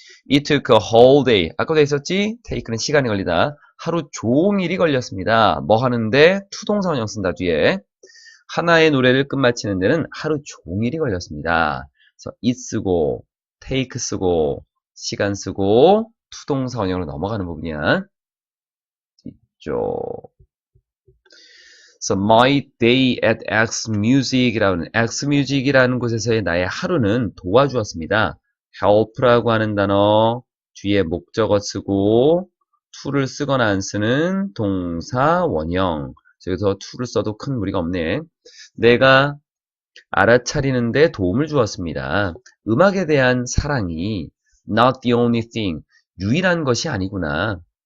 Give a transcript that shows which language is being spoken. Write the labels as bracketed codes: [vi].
[en] It took a whole day [ko] 아까도 있었지 take는 시간이 걸리다 하루 종일이 걸렸습니다 뭐 하는데 투동사 원형 쓴다 뒤에 하나의 노래를 끝마치는 데는 하루 종일이 걸렸습니다 그래서 it 쓰고 take 쓰고 시간 쓰고 투동사 원형으로 넘어가는 부분이야. 뒤쪽. [en] So my day at X Music [ko] 이라는 X Music이라는 곳에서의 나의 하루는 도와주었습니다. help라고 하는 단어 뒤에 목적어 쓰고 to를 쓰거나 안 쓰는 동사 원형. 여기서 to를 써도 큰 무리가 없네. 내가 알아차리는데 도움을 주었습니다. 음악에 대한 사랑이 [en] not the only thing, [ko] 유일한 것이 아니구나.